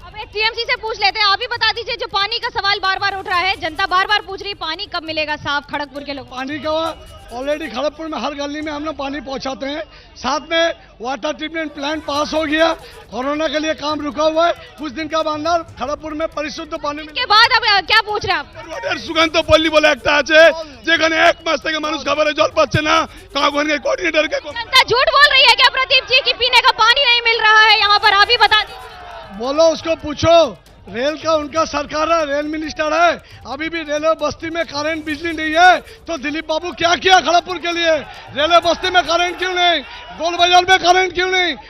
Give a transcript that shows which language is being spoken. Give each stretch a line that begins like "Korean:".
Hindi: अब एक टीएमसी से पूछ लेते हैं, आप ही बता दीजिए, जो पानी का सवाल बार बार उठ रहा है, जनता बार बार पूछ रही पानी कब मिलेगा साफ खड़गपुर के लोग? पानी का ऑलरेडी खड़गपुर में हर गली में हम लोग पानी पहुंचाते हैं। साथ में वाटर ट्रीटमेंट प्लांट पास हो गया, कोरोना के लिए काम रुका हुआ है। कुछ दिन का अंदर खड़गपुर में परिशुद्ध पानी के बाद अब क्या पूछ रहे हैं आप?
Bangla: সুকান্ত পল্লী বলে একটা আছে যেখানে এক মাস থেকে মানুষ খাবারের জল পাচ্ছে না। কাগজের কোঅর্ডিনেটর के
Hindi: जनता झूठ बोल रही है क्या प्रदीप जी कि पीने का पानी नहीं मिल रहा है यहाँ पर? आप ही बता दीजिए। बोलो, उसको पूछो। रेल का उनका सरकार है, रेल मिनिस्टर है। अभी भी रेलवे बस्ती में करंट बिजली नहीं है तो दिलीप बाबू क्या किया खड़गपुर के लिए? रेलवे बस्ती में करंट क्यों नहीं? गोल बाजार में करंट क्यों नहीं?